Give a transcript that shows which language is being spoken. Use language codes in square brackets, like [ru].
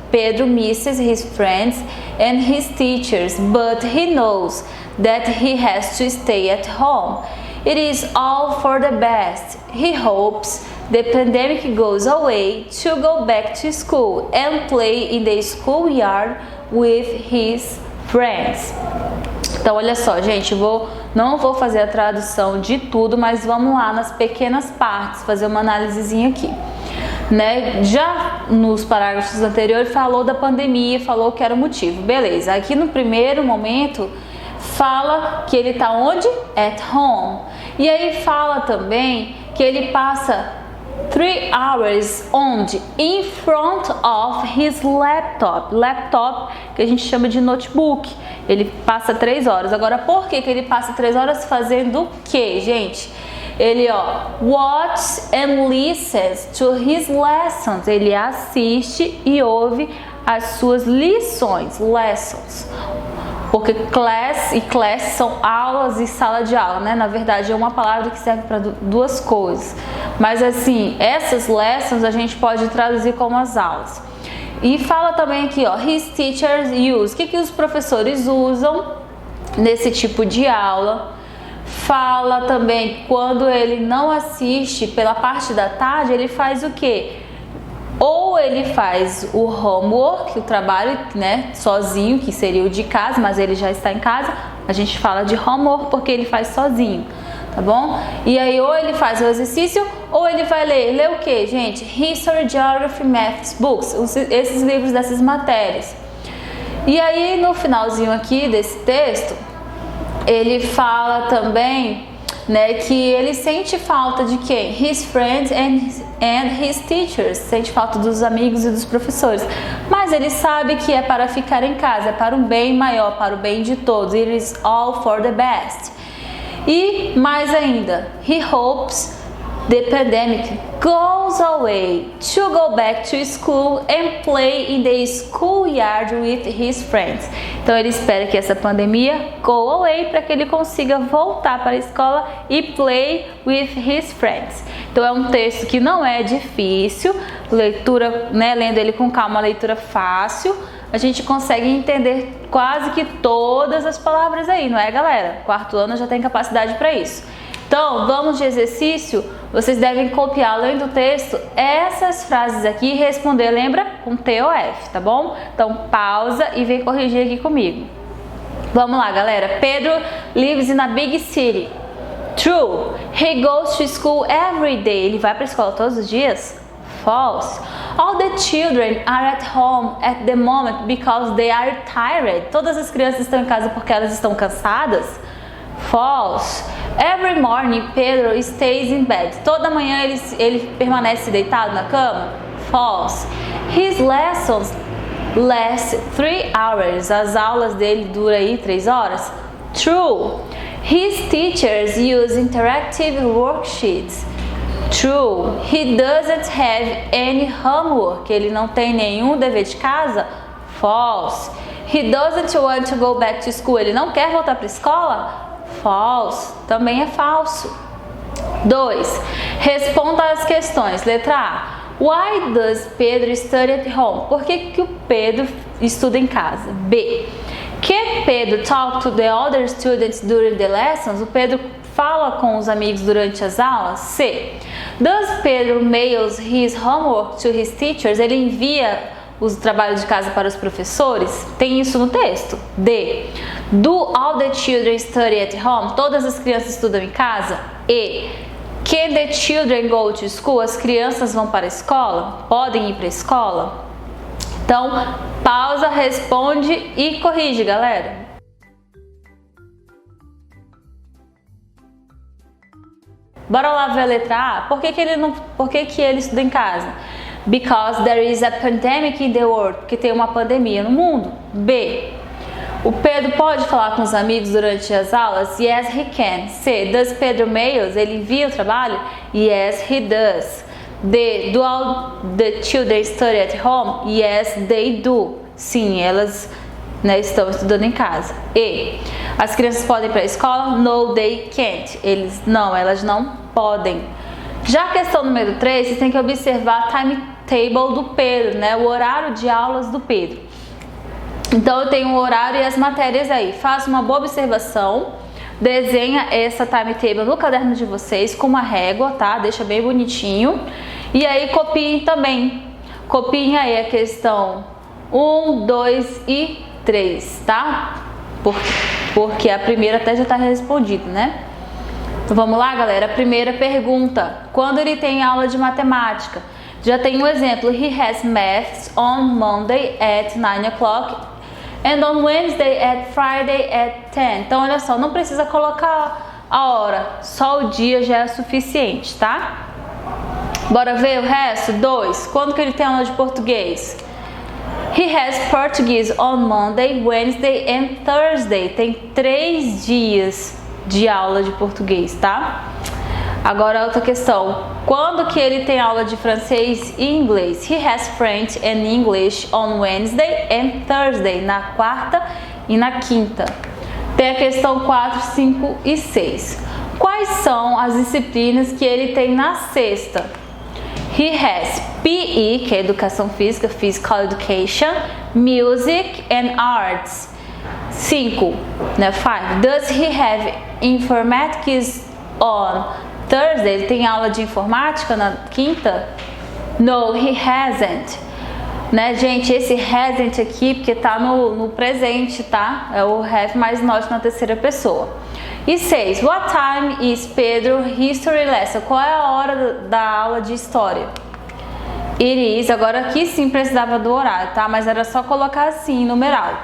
[en] Pedro misses his friends and his teachers, but he knows that he has to stay at home. It is all for the best. He hopes the pandemic goes away to go back to school and play in the schoolyard with his friends. [pt] Então, olha só, gente, não vou fazer a tradução de tudo, mas vamos lá nas pequenas partes, fazer uma análisezinha aqui. Né? Já nos parágrafos anteriores falou da pandemia, falou que era o motivo, beleza. Aqui no primeiro momento fala que ele tá onde? [en] At home. [pt] E aí fala também que ele passa 3 hours onde? [en] In front of his laptop. [pt] Laptop que a gente chama de notebook. Ele passa 3 horas. Agora, por que ele passa 3 horas fazendo o que, gente? [en] Ele, watches and listens to his lessons. [pt] Ele assiste e ouve as suas lições, lessons. Porque class e class são aulas e sala de aula, né? Na verdade, é uma palavra que serve para duas coisas. Mas assim, essas lessons a gente pode traduzir como as aulas. E fala também aqui, [en] his teachers use. [pt] O que os professores usam nesse tipo de aula? Fala também quando ele não assiste pela parte da tarde, ele faz o quê? Ou ele faz o homework, o trabalho, né, sozinho, que seria o de casa, mas ele já está em casa. A gente fala de homework porque ele faz sozinho, tá bom? E aí ou ele faz o exercício ou ele vai ler o quê, gente? [en] History, Geography, Maths books, [pt] esses livros dessas matérias. E aí no finalzinho aqui desse texto, ele fala também, né, que ele sente falta de quem? [en] His friends and his teachers. [pt] Sente falta dos amigos e dos professores. Mas ele sabe que é para ficar em casa, é para um bem maior, para o bem de todos. [en] It is all for the best. [pt] E mais ainda, [en] he hopes the pandemic goes away to go back to school and play in the schoolyard with his friends. [pt] Então ele espera que essa pandemia [en] go away [pt] para que ele consiga voltar para a escola e [en] play with his friends. [pt] Então é um texto que não é difícil, leitura, né, lendo ele com calma, leitura fácil. A gente consegue entender quase que todas as palavras aí, não é, galera? Quarto ano já tem capacidade para isso. Então, vamos de exercício. Vocês devem copiar, além do texto, essas frases aqui e responder, lembra? Com T ou F, tá bom? Então, pausa e vem corrigir aqui comigo. Vamos lá, galera. [en] Pedro lives in a big city. True. He goes to school every day. [pt] Ele vai para a escola todos os dias? [en] False. All the children are at home at the moment because they are tired. [pt] Todas as crianças estão em casa porque elas estão cansadas? [en] False. Every morning Pedro stays in bed. [pt] Toda manhã ele permanece deitado na cama? [en] False. His lessons last 3 hours. [pt] As aulas dele duram aí 3 horas? [en] True. His teachers use interactive worksheets. True. He doesn't have any homework. [pt] Ele não tem nenhum dever de casa? [en] False. He doesn't want to go back to school. [pt] Ele não quer voltar para a escola? False. Também é falso. 2. Responda as questões. Letra A. [en] Why does Pedro study at home? [pt] Por que o Pedro estuda em casa? B. [en] Can Pedro talk to the other students during the lessons? [pt] O Pedro fala com os amigos durante as aulas? C. [en] Does Pedro mails his homework to his teachers? [pt] Ele envia os trabalhos de casa para os professores? Tem isso no texto. D. [en] Do all the children study at home? [pt] Todas as crianças estudam em casa? E. [en] Can the children go to school? [pt] As crianças vão para a escola? Podem ir para a escola? Então, pausa, responde e corrige, galera. Bora lá ver a letra A? Por que ele estuda em casa? [en] Because there is a pandemic in the world. [pt] Porque tem uma pandemia no mundo. B. O Pedro pode falar com os amigos durante as aulas? [en] Yes, he can. C. Does Pedro mails? [pt] Ele envia o trabalho? [en] Yes, he does. D. Do all the children study at home? Yes, they do. [pt] Sim, elas, né, estão estudando em casa. E. As crianças podem ir para a escola? [en] No, they can't. [pt] Elas não podem. Já a questão número 3, você tem que observar a timetable do Pedro, né? O horário de aulas do Pedro. Então eu tenho o horário e as matérias aí. Faça uma boa observação, desenha essa timetable no caderno de vocês com uma régua, tá? Deixa bem bonitinho. E aí copiem também. Copiem aí a questão 1, 2 e 3, tá? Porque a primeira até já está respondida, né? Então vamos lá, galera. A primeira pergunta: quando ele tem aula de matemática? Já tem um exemplo. [en] He has maths on Monday at 9 o'clock and on Wednesday at Friday at 10. [pt] Então olha só, não precisa colocar a hora, só o dia já é suficiente, tá? Bora ver o resto? 2. Quando que ele tem aula de português? [en] He has Portuguese on Monday, Wednesday and Thursday. [pt] Tem 3 dias de aula de português, tá? Agora outra questão. Quando que ele tem aula de francês e inglês? [en] He has French and English on Wednesday and Thursday. [pt] Na quarta e na quinta. Tem a questão 4, 5 e 6. Quais são as disciplinas que ele tem na sexta? [en] He has PE, [pt] que é Educação Física, [en] Physical Education, Music and Arts. [pt] 5, né? 5. [en] Does he have Informatics on Thursday? [pt] Ele tem aula de informática na quinta? [en] No, he hasn't. [pt] Né, gente, esse hasn't aqui, porque tá no presente, tá? É o have mais not na terceira pessoa. E 6. [en] What time is Pedro history lesson? [pt] Qual é a hora da aula de história? [en] It is. [pt] Agora aqui sim precisava do horário, tá? Mas era só colocar assim, numeral.